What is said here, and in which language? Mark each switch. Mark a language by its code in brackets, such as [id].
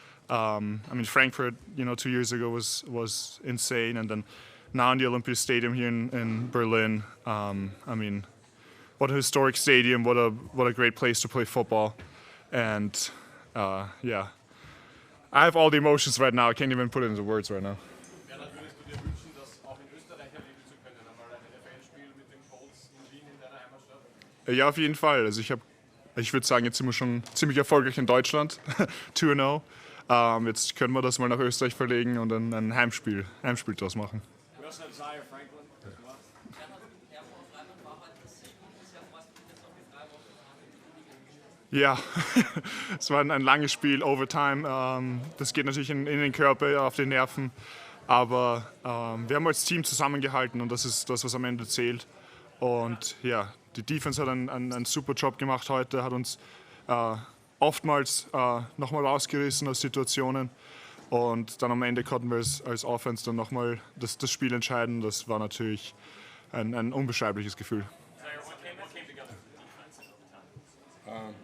[en] I mean, Frankfurt, 2 years ago was insane, and then now in the Olympic Stadium here in Berlin. I mean, what a historic stadium! What a great place to play football, and yeah, I have all the emotions right now. I can't even put it into words right now. [de] Bernhard, würdest du dir wünschen, das auch in Österreich erleben zu können, einmal ein NFL-Spiel mit den Colts in Wien in deiner Heimatstadt? Ja, auf jeden Fall. Also ich würde sagen, jetzt sind wir schon ziemlich erfolgreich in Deutschland, 2-0. Jetzt können wir das mal nach Österreich verlegen und dann ein Heimspiel draus machen. [en] We also have Zaire, Franklin, as well. [de] Ja, es war ein langes Spiel, Overtime. Das geht natürlich in den Körper, auf den Nerven. Aber wir haben als Team zusammengehalten und das ist das, was am Ende zählt. Und ja, die Defense hat einen super Job gemacht heute, hat uns oftmals nochmal rausgerissen aus Situationen. Und dann am Ende konnten wir als Offense dann nochmal das Spiel entscheiden. Das war natürlich ein unbeschreibliches Gefühl. [en] Zaire, what came together for the defense in overtime?